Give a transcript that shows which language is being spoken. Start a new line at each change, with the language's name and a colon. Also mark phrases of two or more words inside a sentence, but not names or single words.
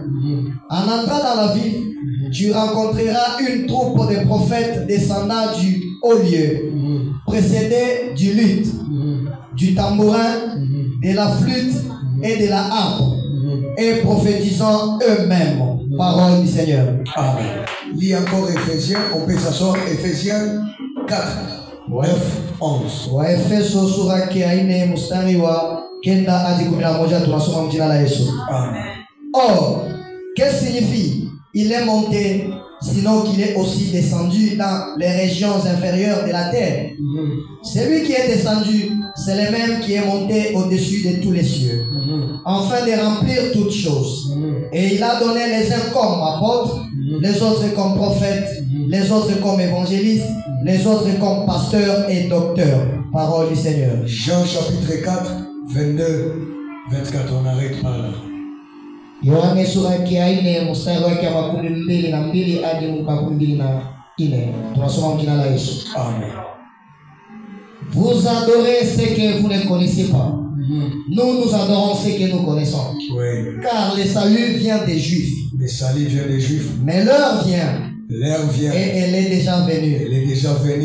French: En entrant dans la ville, tu rencontreras une troupe de prophètes descendant du haut lieu, précédés du luth, du tambourin, de la flûte et de la harpe. et prophétisant eux-mêmes. Parole du Seigneur. Amen. Lis encore Éphésiens, on peut s'asseoir. Éphésiens 4, 9, 11.
Swahili: Wa Efeso sura ya mstari wa kenda hadi 11 tunasoma mjina la Yesu. Amen.
French: Or, qu'est-ce que signifie? Il est monté, sinon qu'il est aussi descendu dans les régions inférieures de la terre. Celui qui est descendu, c'est le même qui est monté au-dessus de tous les cieux, afin de remplir toutes choses. Et il a donné les uns comme apôtres, les autres comme prophètes, les autres comme évangélistes, les autres comme pasteurs et docteurs. Parole du Seigneur. Jean chapitre 4, 22, 24, on arrête par là.
Swahili: Yohane sura ya mstari wake wa 12 hadi 24. Tunasoma mjina la Yesu. Amen.
French: Vous adorez ce que vous ne connaissez pas. Nous adorons ce que nous connaissons. Oui. Car le salut vient des Juifs. Le salut vient des Juifs. Mais l'heure vient. L'heure vient. Et elle est déjà venue. Elle est déjà venue.